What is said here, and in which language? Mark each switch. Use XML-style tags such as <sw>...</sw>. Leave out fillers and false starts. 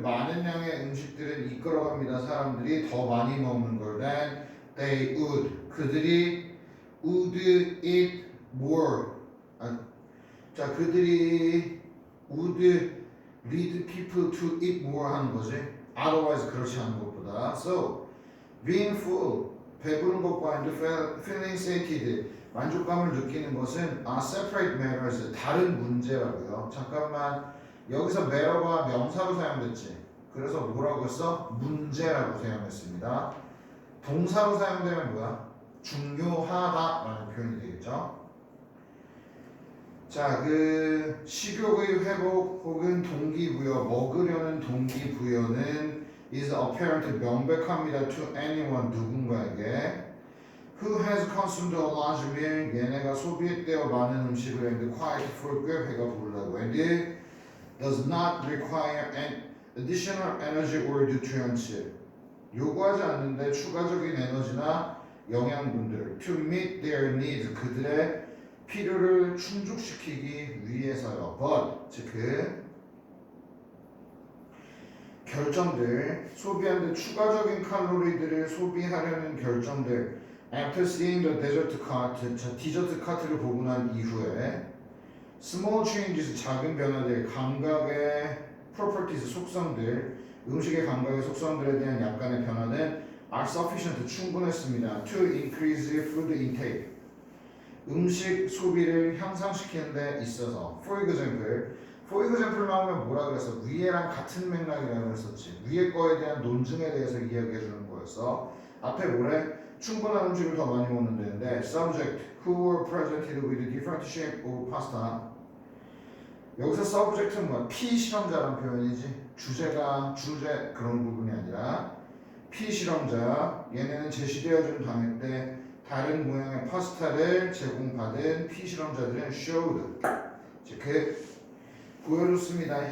<ko>많은 양의 음식들은 이끌어갑니다. 사람들이 더 많이 먹는 걸</ko> <en>than they would.</en> <ko>그들이</ko> <en>would eat more.</en> <ko>자, 그들이</ko> <en>would lead people to eat more</en> <ko>하는 거지.</ko> <en>otherwise</en> <ko>그렇지 않은 것보다.</ko> <en>So being full,</en> <ko>배부른 것과</ko> <en>and feeling sated,</en> <ko>만족감을 느끼는 것은</ko> <en>are separate matters,</en> <ko>다른 문제라고요. 잠깐만, 여기서 matter가 명사로 사용됐지. 그래서 뭐라고 했어? 문제라고 사용했습니다. 동사로 사용되면 뭐야? 중요하다라는 표현이 되겠죠. 자, 그 식욕의 회복 혹은 동기부여, 먹으려는 동기부여는</ko> <en>is apparent,</en> <ko>명백합니다.</ko> <en>to anyone,</en> <ko>누군가에게.</ko> <en>who has consumed a large meal,</en> <ko>얘네가 소비했대요 많은 음식을</ko> <en>and quite for</en> <ko>꽤 배가 부르다고</ko> <en>and does not require an additional energy or nutrients.</en> <ko>요구하지 않는데 추가적인 에너지나 영양분들</ko> <en>to meet their needs,</en> <ko>그들의 필요를 충족시키기 위해서요. but 즉 결정들, 소비하는데 추가적인 칼로리들을 소비하려는 결정들</ko> <en>after seeing the dessert cart,</en> <ko>자, 디저트 카트를 보고 난 이후에</ko> <en>small changes,</en> <ko>작은 변화들, 감각의 properties, 속성들, 음식의 감각의 속성들에 대한 약간의 변화는</ko> <en>are sufficient,</en> <ko>충분했습니다.</ko> <en>to increase food intake,</en> <ko>음식 소비를 향상시키는 데 있어서. for example 나오면 뭐라 그랬어? 위에랑 같은 맥락이라고 그랬었지. 위에 거에 대한 논증에 대해서 이야기해 주는 거였어. 앞에 뭐래? 충분한 음식을 더 많이 먹는 데인데</ko> <en>subject who were presented with a different shape of pasta.</en> <ko>여기서 subject는 뭐야? 피실험자라는 표현이지. 주제 그런 부분이 아니라 피실험자, 얘네는 제시되어준 당일 때 다른 모양의 파스타를 제공받은 피실험자들은 showed, 즉 보여줬습니다.</ko>